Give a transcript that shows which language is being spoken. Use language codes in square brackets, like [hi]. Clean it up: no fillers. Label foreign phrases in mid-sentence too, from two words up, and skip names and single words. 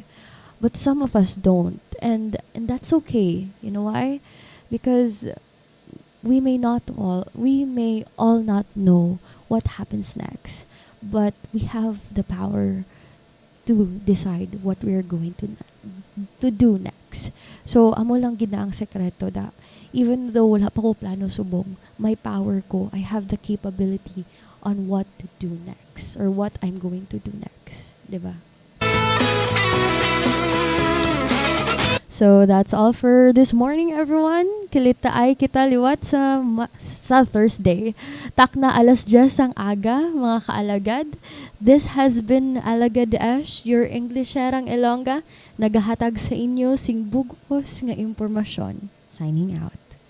[en] But some of us don't, and that's okay. You know why? Because we may all not know what happens next, but we have the power to decide what we are going to do next. [hil] So amo lang gid na ang sekreto da [en] even though [hil] wala pa ko plano subong, may power ko, [en] I have the capability on what to do next or what I'm going to do next, 'di ba? So that's all for this morning, everyone. [hil] Kilita ay kita liwat sa Thursday. Takna alas 10 ang aga, mga kaalagad. [en] This has been Alagad Esh, your Nglisherang Ilongga, [hil] nagahatag sa inyo sing bugos nga impormasyon. [en] Signing out.